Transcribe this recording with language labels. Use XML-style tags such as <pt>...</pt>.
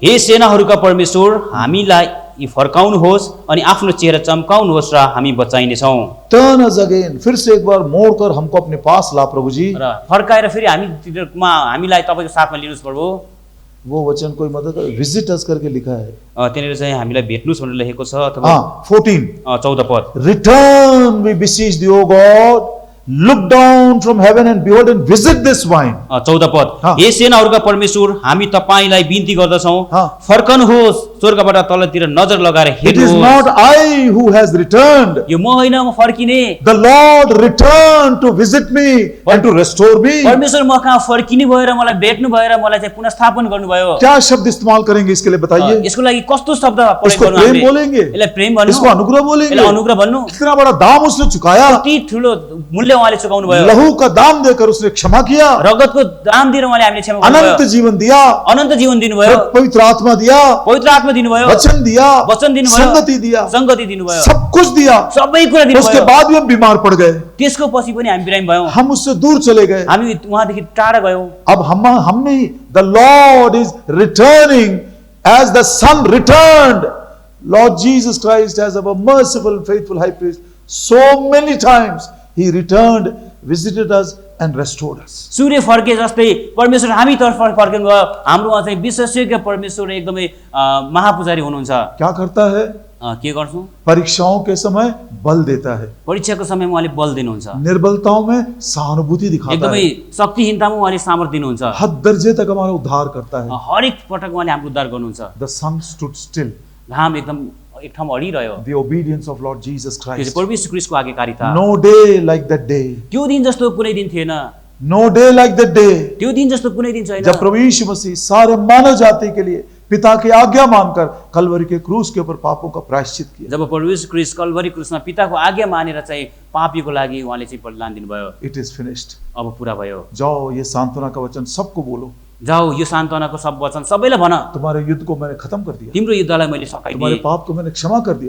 <ne>हे सेनाहरूका परमेश्वर हामीलाई फर्काउनुहोस् अनि आफ्नो चेहरा चम्काउनुहोस् र हामी बचाइनेछौँ।</ne> <en>turn us again,</en> <hi>फिर से एक बार मोड़कर हमको अपने पास ला प्रभु जी।</hi> <ne>र फर्काएर फेरि हामीलाई तपाईको साथमा लिनुहोस् प्रभु।</ne> <hi>वो वचन कोई मदद कर,</hi> <en>visit us</en> <hi>करके लिखा है।</hi> <ne>त्यहाँनिर चाहिँ हामीलाई भेट्नुहोस् भनेर लेखेको छ। अथवा</ne> <hi>हाँ 14</hi> <ne>14 पद,</ne> <en>Return we beseech thee O God, look down from heaven and behold and visit this vine।</en> <ne>14 पद,</ne> <hi>हाँ।</hi> <ne>हे सेनाहरूका परमेश्वर हामी तपाईलाई बिन्ती गर्दछौँ,</ne> <hi>हाँ।</hi> <ne>फर्कनुहोस्, स्वर्गबाट तलतिर नजर लगाएर</ne> <en>It is</en> <ne>हेर्नुहोस्।</ne> <en>not I who has returned,</en> <ne>यो म होइन, म फर्किने।</ne> <en>the Lord returned to visit me and to restore me।</en> <ne>परमेश्वर म कहाँ फर्किने भएर मलाई भेट्नु भएर मलाई चाहिँ पुनर्स्थापन गर्नुभयो।</ne> <hi>क्या शब्द इस्तेमाल करेंगे इसके लिए बताइए?</hi> <ne>यसको लागि कस्तो शब्द प्रयोग</ne> <hi>इसको</hi> <ne>गर्नु</ne> <hi>प्रेम</hi> <ne>हामीले?</ne> <hi>बोलेंगे,</hi> <ne>यसलाई प्रेम भन्नु,</ne> <hi>इसको अनुग्रह बोलेंगे।</hi> <ne>यसलाई अनुग्रह भन्नु।</ne> <hi>कितना बड़ा दाम उसने चुकाया,</hi> <ne>कति ठुलो मूल्य उहाँले चुकाउनु भयो।</ne> <hi>लहू का दाम देकर उसने क्षमा किया,</hi> <ne>रगतको दाम दिएर उहाँले हामीले क्षमा गर्नुभयो।</ne> <hi>अनंत जीवन दिया,</hi> <ne>अनन्त जीवन दिनुभयो,</ne> <hi>पवित्र आत्मा दिया,</hi> <ne>पवित्र आत्मा दिनुभयो,</ne> <hi>वचन दिया,</hi> <ne>वचन दिनुभयो,</ne> <hi>संगति दिया,</hi> <ne>संगति दिनुभयो,</ne> <hi>सब कुछ दिया।</hi> <ne>सबै कुरा दिनुभयो।</ne> <hi>उसके बाद भी हम बीमार पड़ गए,</hi> <ne>त्यसको पछि पनि हामी बिरामी भयौँ,</ne> <hi>हम उससे दूर चले गए।</hi> <ne>हामी उहाँदेखि टाढा गयौँ।</ne> <hi>अब हमने</hi> <en>the Lord is returning as the Son returned. Lord Jesus Christ as our merciful and faithful high priest, so many times he returned, visited us and restored us.</en> <ne>सूर्य फर्के जस्तै परमेश्वर हामी तर्फ फर्किनु भयो। हाम्रो उहाँ चाहिँ विश्वासयोग्य परमेश्वर एकदमै महापुजारी हुनुहुन्छ।</ne> <hi>क्या करता है?</hi> <ne>के गर्छौँ?</ne> <hi>परीक्षाओं के समय बल देता है,</hi> <ne>परीक्षाको समयमा उहाँले बल दिनुहुन्छ,</ne> <hi>निर्बलताओं में सहानुभूति दिखाता</hi> <ne>एकदमै</ne> <hi>है,</hi> <ne>शक्तिहीनतामा उहाँले सामर्थ्य दिनुहुन्छ,</ne> <hi>हद दर्जे तक हमारा उद्धार करता है।</hi> <ne>हरेक पटक उहाँले हाम्रो उद्धार गर्नुहुन्छ।</ne> <en>The sun stood still,</en> <ne>घाम एकदम एक ठाउँमा अडिरह्यो।</ne> <en>the obedience of Lord Jesus</en> <ne>त्यो</ne> <en>Christ.</en> <ne>चाहिँ प्रभु यीशु ख्रीष्टको आज्ञाकारिता।</ne> <en>No day like that day,</en> <ne>त्यो दिन जस्तो कुनै दिन थिएन,</ne> <en>no day like that day,</en> <ne>त्यो दिन जस्तो कुनै दिन छैन</ne> <hi>जब प्रभु यीशु मसीह सारे मानव जाति के लिए पिता की आज्ञा मानकर कलवरी के क्रूस के ऊपर पापों का प्रायश्चित किया।</hi> <ne>जब प्रभु यीशु ख्रीष्ट कल्भरी क्रुसमा पिताको आज्ञा मानेर चाहिँ पापीको लागि उहाँले चाहिँ बलिदान दिनुभयो।</ne> <en>It is finished.</en> <ne>अब पूरा भयो।</ne> <hi>जाओ ये सांत्वना का वचन सबको बोलो,</hi> <ne>जाऊ यो सान्त्वनाको सब वचन सबैलाई भन,</ne> <hi>तुम्हारे युद्ध को मैंने खत्म कर दिया,</hi> <ne>तिम्रो युद्धलाई मैले</ne> <hi>तुम्हारे</hi> <ne>सकाइदिएँ,</ne> <hi>पाप को मैंने क्षमा कर दिया,</hi>